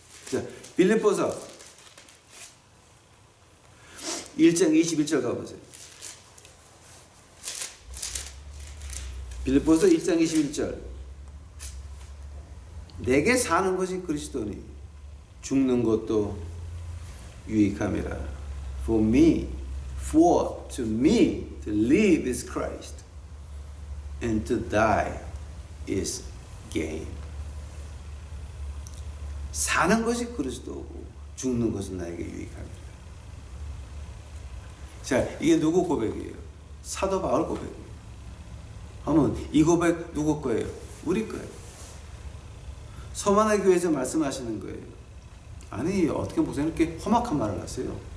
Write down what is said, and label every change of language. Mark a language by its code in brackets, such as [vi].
[ko] 자, 빌립보서 1장 21절 가보세요. 빌립보서 1장 21절. 내게 사는 것이 그리스도니 죽는 것도 유익함이라. [en] For to me to live is Christ, and to die is gain. [ko] 사는 것이 그리스도고 죽는 것은 나에게 유익함이라. 자, 이게 누구 고백이에요? 사도 바울 고백이에요. 하면 이 고백 누구 거예요? 우리 거예요. 서만화 교회에서 말씀하시는 거예요. 아니, 어떻게 목사님 이렇게 험악한 말을 하세요?